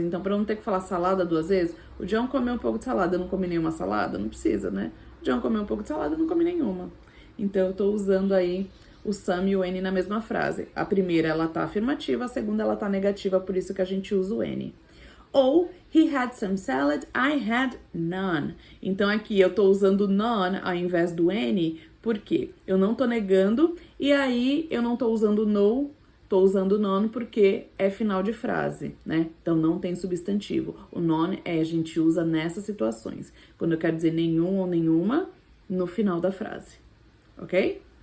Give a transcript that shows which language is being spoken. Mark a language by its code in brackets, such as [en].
[pt] Então, para não ter que falar salada duas vezes, o John comeu um pouco de salada, eu não comi nenhuma salada? Não precisa, né? O John comeu um pouco de salada, eu não comi nenhuma. Então, eu tô usando aí o some e o any na mesma frase. A primeira, ela tá afirmativa, a segunda, ela tá negativa, por isso que a gente usa o any. Ou, [en] he had some salad, I had none. [pt] Então, aqui eu tô usando none ao invés do any, porque eu não tô negando, e aí eu não tô usando no, tô usando none porque é final de frase, né? Então, não tem substantivo. O none a gente usa nessas situações. Quando eu quero dizer nenhum ou nenhuma, no final da frase. Ok?